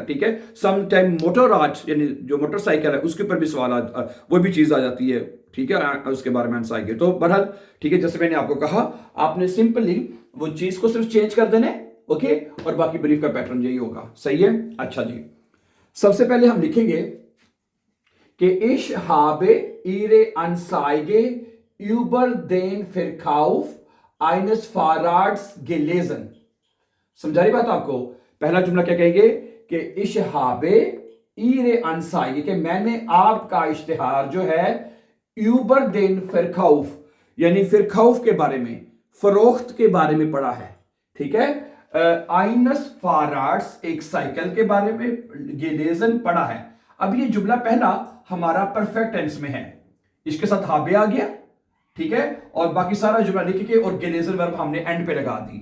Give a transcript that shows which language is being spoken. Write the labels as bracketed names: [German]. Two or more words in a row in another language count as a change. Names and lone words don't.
[Urdu] ٹھیک ہے، سم ٹائم موٹر آرٹ یعنی جو موٹر سائیکل ہے اس کے اوپر بھی سوال وہ بھی چیز آ جاتی ہے. ٹھیک ہے، اس کے بارے میں آنسر۔ تو بہرحال ٹھیک ہے، جیسے میں نے آپ کو کہا، آپ نے سمپلی وہ چیز کو صرف چینج کر دینا ہے. اوکے، اور باقی بریف کا پیٹرن یہی ہوگا. صحیح ہے۔ اچھا جی، سب سے پہلے ہم لکھیں گے کہ [German] ich habe ihre Anzeige über den Verkauf eines Fahrrads gelesen। [Urdu] سمجھا رہی بات آپ کو۔ پہلا جملہ کیا کہیں گے کہ [German] ich habe ihre Anzeige, [Urdu] کہ میں نے آپ کا اشتہار جو ہے [German] über den Verkauf [Urdu] یعنی فرکاؤف کے بارے میں، فروخت کے بارے میں پڑھا ہے. ٹھیک ہے, [German] eines Fahrrads [Urdu] ایک سائیکل کے بارے میں گیلیزن پڑھا ہے. اب یہ جملہ پہلا ہمارا [English] perfect tense [Urdu] میں ہے، اس کے ساتھ ہابے آ گیا. ٹھیک ہے، اور باقی سارا جملہ لکھ کے اور گیلیزن ورب ہم نے اینڈ پے لگا دی.